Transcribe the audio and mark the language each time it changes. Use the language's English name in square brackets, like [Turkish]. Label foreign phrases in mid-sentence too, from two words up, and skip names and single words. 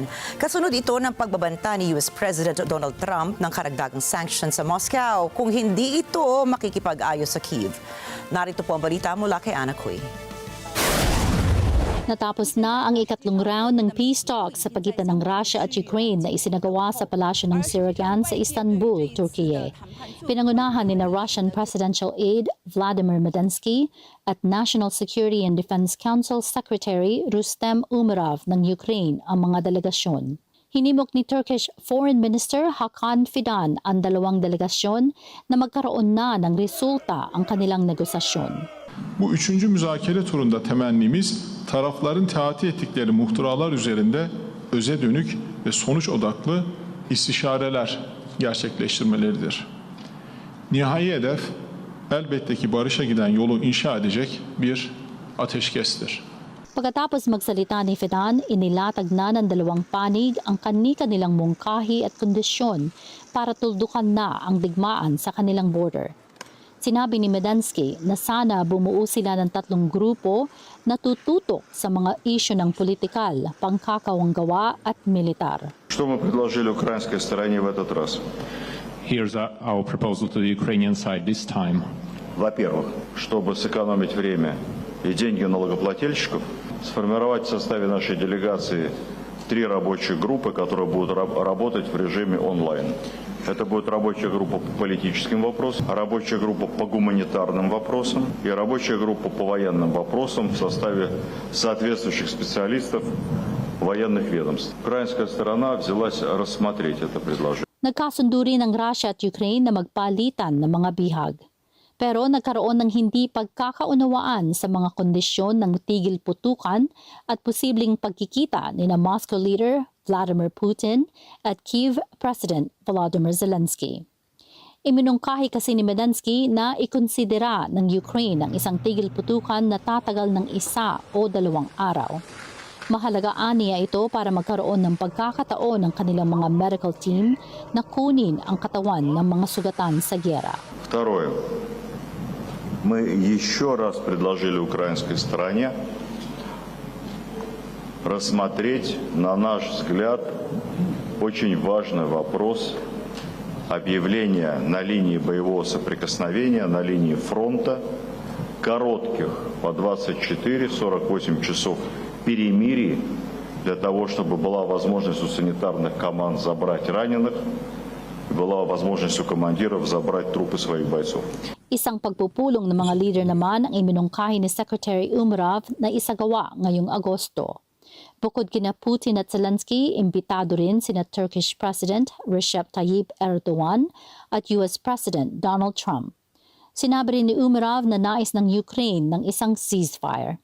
[Filipino] Kasunod ito ng pagbabanta ni US President Donald Trump ng karagdagang sanctions sa Moscow kung hindi ito makikipag-ayos sa Kyiv. Narito po ang balita mula kay Ana Kuy. Natapos na ang ikatlong round ng [English] peace talks [Filipino] sa pagitan ng Russia at Ukraine na isinagawa sa palasyo ng Siragan sa Istanbul, Turkey. Pinangunahan ni na [English] Russian Presidential Aide [Filipino] Vladimir Medensky at National Security and Defense Council Secretary Rustem Umerov ng Ukraine ang mga delegasyon. Hinimok ni [English] Turkish Foreign Minister [Filipino] Hakan Fidan ang dalawang delegasyon na magkaroon na ng resulta ang kanilang negosasyon. [Turkish] Bu üçüncü müzakere turunda temennimiz tarafların teati ettikleri muhtıralar üzerinde öze dönük ve sonuç odaklı istişareler gerçekleştirmeleridir. Nihai hedef elbette ki barışa giden yolu inşa edecek bir ateşkestir. [Filipino] Pagkatapos magsalita ni Fidan, inilatag na ng dalawang panig ang kani-kanilang mungkahi at kondisyon para tuldukan na ang digmaan sa kanilang border. Sinabi ni Medensky na sana bumuo sila ng tatlong grupo na tututok sa mga isyu ng politikal, pangkakawanggawa at militar. [Russian] Что мы предложили украинской стороне в этот раз? [English] Here's our proposal to the Ukrainian side this time. [Russian] Во-первых, чтобы сэкономить время и деньги налогоплательщиков, сформировать в составе нашей делегации 3 рабочие группы, которые будут работать в режиме онлайн. Это будет рабочая группа по политическим вопросам, рабочая группа по гуманитарным вопросам и рабочая группа по военным вопросам в составе соответствующих специалистов военных ведомств. Украинская сторона взялась рассмотреть это предложение. [Filipino] Nagkasundo rin ng Russia at Ukraine na magpalitan ng mga bihag. Pero nagkaroon ng hindi pagkakaunawaan sa mga kondisyon ng tigil putukan at posibleng pagkikita ni na Moscow leader Vladimir Putin at Kyiv President Volodymyr Zelensky. Iminungkahi kasi ni Medensky na ikonsidera ng Ukraine ang isang tigil putukan na tatagal ng 1 o 2 araw. Mahalaga aniya ito para magkaroon ng pagkakataon ng kanilang mga [English] medical team [Filipino] na kunin ang katawan ng mga sugatan sa gyera. [Russian] Второе. Мы еще раз предложили украинской стороне рассмотреть, на наш взгляд, очень важный вопрос объявления на линии боевого соприкосновения, на линии фронта, коротких по 24-48 часов перемирий для того, чтобы была возможность у санитарных команд забрать раненых, была возможность у командиров забрать трупы своих бойцов. [Filipino] Isang pagpupulong ng mga leader naman ang iminungkahi ni Secretary Umerov na isagawa ngayong Agosto. Bukod kina Putin at Zelensky, imbitado rin sina [English] Turkish President [Filipino] Recep Tayyip Erdogan at US President Donald Trump. Sinabi rin ni Umerov na nais ng Ukraine ng isang ceasefire.